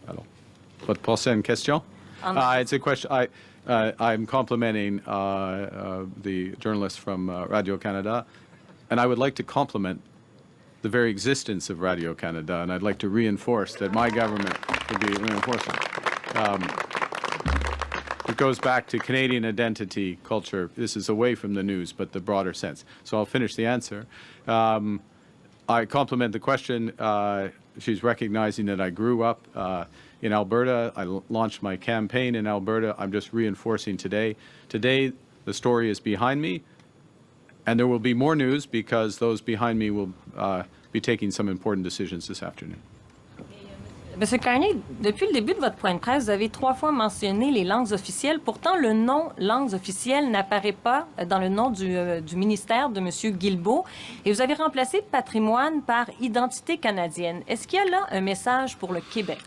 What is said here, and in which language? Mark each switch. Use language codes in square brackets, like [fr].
[fr] Alors, votre prochaine question? [en] It's a question. I'm complimenting the journalist from Radio-Canada, and I would like to compliment the very existence of Radio-Canada, and I'd like to reinforce that my government would be reinforcing. It goes back to Canadian identity, culture. This is away from the news, but the broader sense. So I'll finish the answer. I compliment the question. She's recognizing that I grew up in Alberta. I launched my campaign in Alberta. I'm just reinforcing today. Today, the story is behind me, and there will be more news because those behind me will be taking some important decisions this afternoon. [fr] Monsieur Carney, depuis le début de votre point de presse, vous avez 3 fois mentionné les langues officielles. Pourtant, le nom « langues officielles » n'apparaît pas dans le nom du ministère de M. Guilbeault. Et vous avez remplacé « patrimoine » par « identité canadienne ». Est-ce qu'il y a là un message pour le Québec?